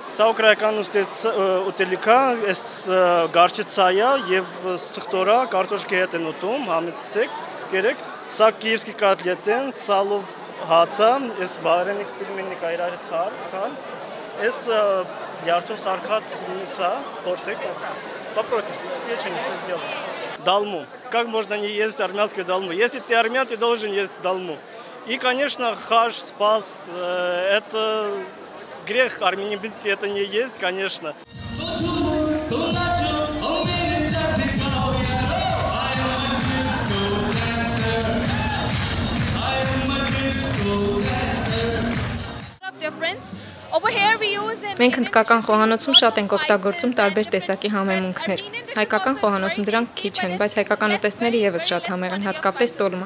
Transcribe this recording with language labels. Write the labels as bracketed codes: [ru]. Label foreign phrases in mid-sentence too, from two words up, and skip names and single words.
[hy] Սա ուկրաինական ուտելիքա, այս գարչը ցայա եւ սխտորա կարտոշկի հետ են ուտում, համեցեք, գերեք, սա [ru] киевски котлет [hy] են, սալով հացա, այս [ru] вареник пельмени [hy] կայրարի խան, այս ярթուն սարքած միսա, փորձեք, [ru] попробуйте, печень все сделано. Долму. Как можно не есть армянскую долму? Если ты армян, ты должен есть долму. И, конечно, хаш, спас, это грех Армении без это не есть, конечно. [hy] Մենք հնդկական խոհանոցում շատ ենք օգտագործում տարբեր տեսակի համեմունքներ։ Հայկական խոհանոցում դրանք քիչ են, բայց հայկական ուտեստները եւս շատ համեղ են, հատկապես տոլման։